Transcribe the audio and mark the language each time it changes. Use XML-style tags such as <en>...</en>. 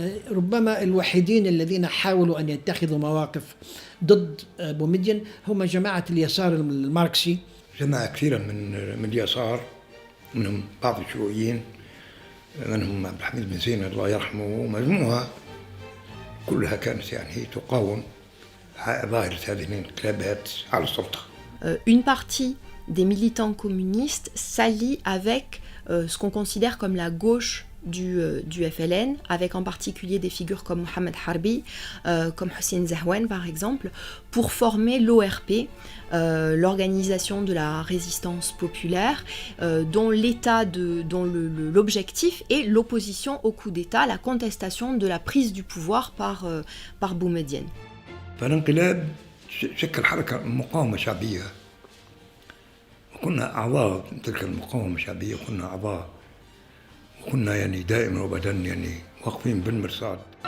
<ar>ربما الوحيدين الذين حاولوا أن يتخذوا مواقف ضد بومدين هم جماعة اليسار الماركسي، جماعة كثيرة من اليسار، منهم بعض الشيوعيين، منهم عبد الحميد بن زين الله يرحمه، ومجموعة كلها كانت يعني تقاوم ظاهرة هذه الانقلابات على السلطة.</ar> <fr>Une partie des militants communistes s'allie avec ce qu'on considère comme la gauche du FLN, avec en particulier des figures comme Mohamed Harbi, comme Hussein Zahwan par exemple, pour former l'ORP, l'organisation de la résistance populaire, dont l'objectif est l'opposition au coup d'État, la contestation de la prise du pouvoir par Boumediene.</fr> <ar>فالانقلاب شكل حركة مقاومة شعبية، وكنا أعضاء تلك المقاومة الشعبية، وكنا أعضاء، وكنا يعني دائما وابدا يعني واقفين بالمرصاد.</ar>